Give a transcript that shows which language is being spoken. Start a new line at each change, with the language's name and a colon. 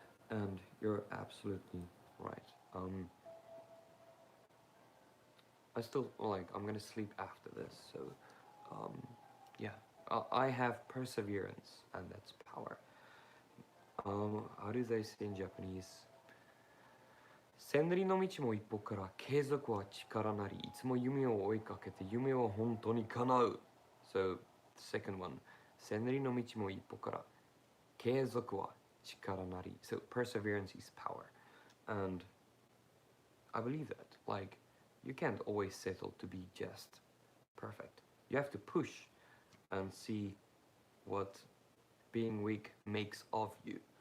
English: And you're absolutely right. I still, like, I'm gonna sleep after this, so yeah, I have perseverance, and that's power. How do they say in Japanese?
Japanese: 千里の道も一歩から、継続は力なり、いつも夢を追いかけて、夢を本当に叶う。
English: So, second one.
Japanese: 千里の道も一歩から、継続は力なり.
English: So, perseverance is power. And I believe that. Like, you can't always settle to be just perfect. You have to push and see what being weak makes of you.